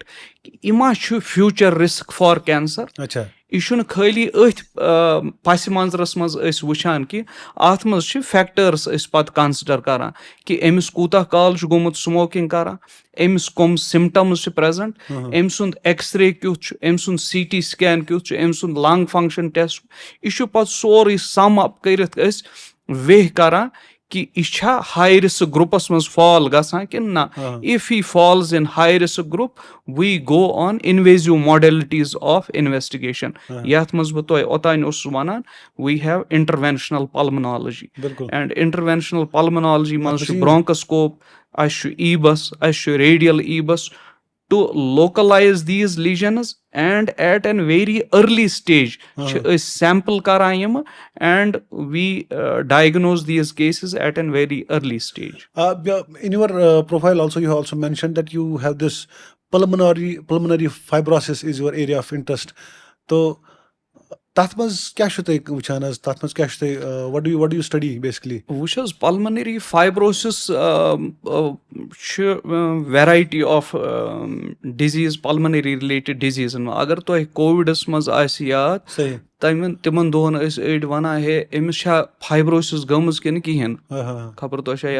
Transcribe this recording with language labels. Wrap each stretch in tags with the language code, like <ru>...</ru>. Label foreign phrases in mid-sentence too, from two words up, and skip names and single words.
<ks>یہِ ما چھُ</ks> <en>future risk for cancer.</en> <ks>یہِ چھُنہٕ خٲلی أتھۍ پسہِ منظرس منٛز أسۍ وٕچھان کہِ اتھ منٛز چھِ فیکٹٲرٕس أسۍ پتہٕ کنسِڈر کران کہِ أمِس کوٗتاہ کال چھُ گوٚمُت سموکِنگ کران, أمِس کٕم سِمٹمز چھِ پریزنٹ, أمۍ سُنٛد ایکٕس رے کیُتھ چھُ, أمۍ سُنٛد</ks> <en>CT scan</en> <ks>کیُتھ چھُ, أمۍ سُنٛد</ks> <en>lung function test.</en> <ks>یہِ چھُ پتہٕ سورُے</ks> <en>sum up</en> <ks>کٔرِتھ أسۍ ویہ کران کہِ یہِ چھا</ks> <en>high risk groups</en> <ks>منٛز فال گژھان کِنہٕ نہ.</ks> <en>if he falls in high risk group we go on invasive modalities of investigation.</en> <ks>یتھ منٛز بہٕ تۄہہِ اوٚتانۍ اوسُس ونان</ks> <en>we have interventional pulmonology. and interventional pulmonology</en> <ks>منٛز چھُ برونکوسکوپ, اَسہِ چھُ ایٖبس, اَسہِ چھُ</ks> <en>radial EBUS to localise these lesions. and at an very early stage</en> <ks>چھِ أسۍ سیمپل کران یِمہٕ</ks> <en>and we diagnose these cases at an very early stage. In your profile also you have also mentioned that you have this pulmonary fibrosis is your area of interest.</en> <ks>تو تَتھ منٛز کیٛاہ چھُو تُہۍ وٕچھان حظ, تَتھ منٛز کیٛاہ چھُ تُہۍ</ks> <en>what do you study basically?</en> <ks>وٕچھ حظ</ks> <en>pulmonary fibrosis</en> <ks>چھُ</ks> <en>variety of disease pulmonary related diseasen</en> <ks>منٛز. اگر تۄہہِ کووِڈس منٛز آسہِ یاد تِمن دۄہن ٲسۍ أڑۍ ونان ہے أمِس چھا فایبروسس گٔمٕژ کِنہٕ کِہینۍ, خبر تۄہہِ چھا یاد.</ks>